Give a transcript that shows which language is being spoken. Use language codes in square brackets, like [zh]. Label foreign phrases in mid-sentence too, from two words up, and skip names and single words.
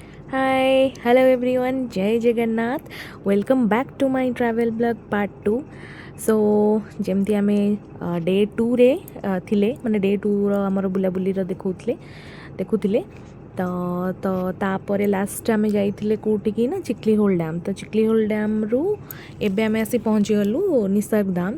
[en] Hi, hello everyone, [or] ଜୟ ଜଗନ୍ନାଥ. [en] Welcome back to my travel blog part 2. [or] So ଯେମିତି ଆମେ ଡେ 2ରେ ଥିଲେ ମାନେ ଡେ 2ର ଆମର ବୁଲାବୁଲିର ଦେଖୁଥିଲେ ତ ତ ତାପରେ ଲାଷ୍ଟ ଆମେ ଯାଇଥିଲେ କେଉଁଠିକି ନା ଚିକ୍ଲି ହୋଲ୍ ଡ୍ୟାମ୍। ତ ଚିକ୍ଲି ହୋଲ୍ ଡ୍ୟାମ୍ରୁ ଏବେ ଆମେ ଆସି ପହଞ୍ଚିଗଲୁ ନିସର୍ଗ ଧାମ।